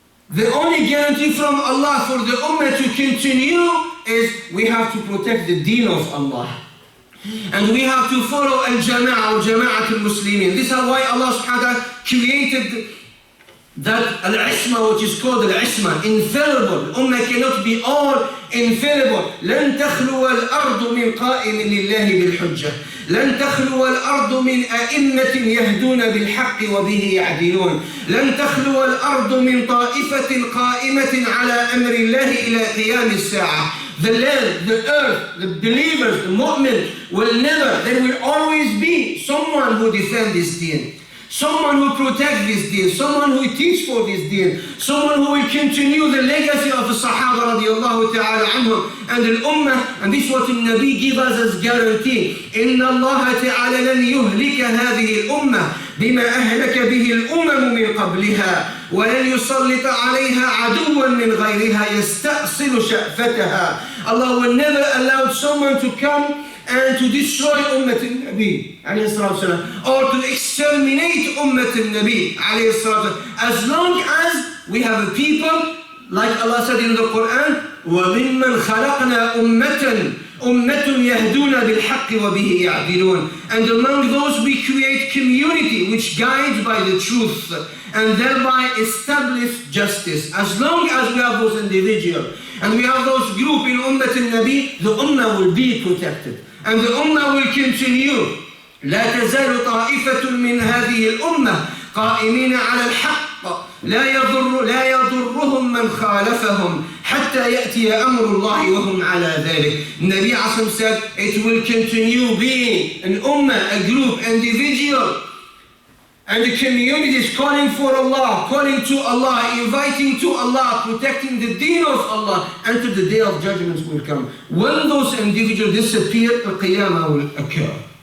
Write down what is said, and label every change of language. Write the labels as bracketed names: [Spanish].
[English] The only guarantee from Allah for the ummah to continue is we have to protect the deen of Allah. And we have to follow al-jama'ah or jama'at al-muslimin. This is why Allah subhanahu wa ta'ala created that al-isma, which is called al-isma, infallible. Ummah cannot be all infallible. [Arabic] لن تخلو الأرض من قائم لله بالحجة. لن تخلو الأرض من أئمة يهدون بالحق وبه يعدلون. لن تخلو الأرض من طائفة قائمة على أمر الله إلى قيام الساعة. [English] The land, the earth, the believers, the mu'min will never, there will always be someone who defends this deen. someone who protects this deen, someone who teaches for this deen, someone who will continue the legacy of the Sahaba radiallahu ta'ala anhum and the Ummah. And this is what the Nabi gives us as guarantee. [Arabic] إِنَّ اللَّهَ تَعَالَى لَنْ يُهْلِكَ هَذِهِ الْأُمَّةِ بما أهلك به الأمم من قبلها ولن يسلط عليها عدوا من غيرها يستأصل شأفتها. [English] Allah will never allow someone to come and to destroy Ummah al-Nabi or to exterminate Ummah al-Nabi as long as we have a people, like Allah said in the Quran, [Arabic] وَمِمَّنْ خَلَقْنَا أُمَّةٌ يَهْدُونَ بِالْحَقِّ وَبِهِ يَعْدِلُونَ. [English] And among those we create community which guides by the truth and thereby establish justice. As long as we have those individuals and we have those group in Ummah al-Nabi, the Ummah will be protected and the Ummah will continue. [Arabic] لا تزال طائفة من هذه الأمة قائمين على الحق لا يضرهم من خالفهم حتى يأتي أمر الله وهم على ذلك. [English] Nabi Asam said it will continue being an ummah, a group, individual, and the community is calling for Allah, calling to Allah, inviting to Allah, protecting the deen of Allah until the day of judgment will come. When those individuals disappear, the Qiyamah will occur.